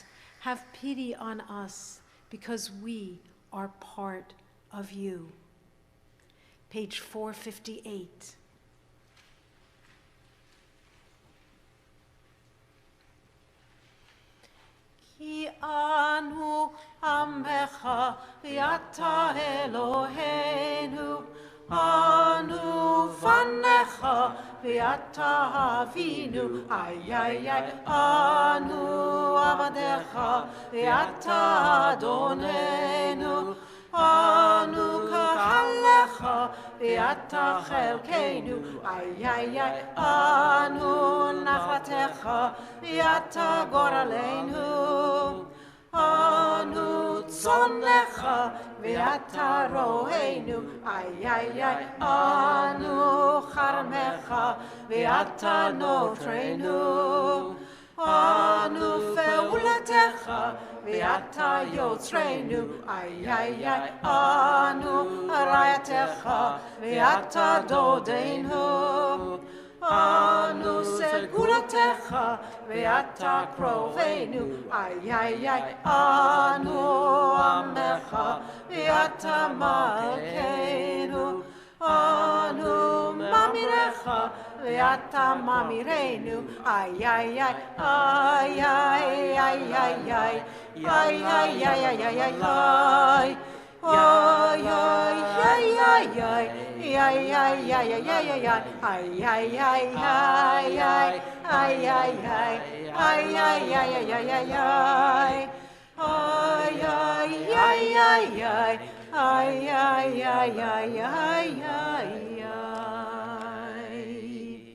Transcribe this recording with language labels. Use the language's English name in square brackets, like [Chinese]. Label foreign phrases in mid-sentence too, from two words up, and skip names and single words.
[English] Have pity on us, because we are part of you. Page 458. [Hebrew] כי אנו עמך ואתה אלוהינו, אנו בניך ואתה אבינו, ay ay ay, אנו עבדיך ואתה אדוננו, אנו קהלך ואתה chelkeinu, ay ay ay, אנו נחלתך ואתה גורלנו, אנו צאנך ואתה רוענו, ay ay ay, אנו כרמך ואתה נוטרנו, אנו פעולתך ואתה יוצרנו, ay ay ay, אנו רעיתך ואתה דודנו, אנו סגולתך ואתה קרובנו, ay ay ay, אנו עמך ואתה מלכנו, אנו מאמיריך ואתה מאמירנו, ay ay ay, ay ay ay ay ay, ay ay ay ay ay ay ay. Ay ay ay ay ay, ay ay ay ay ay ay ay, ay ay ay ay ay, ay ay ay, ay ay ay ay ay ay ay, ay ay ay ay ay, ay ay ay ay ay ay.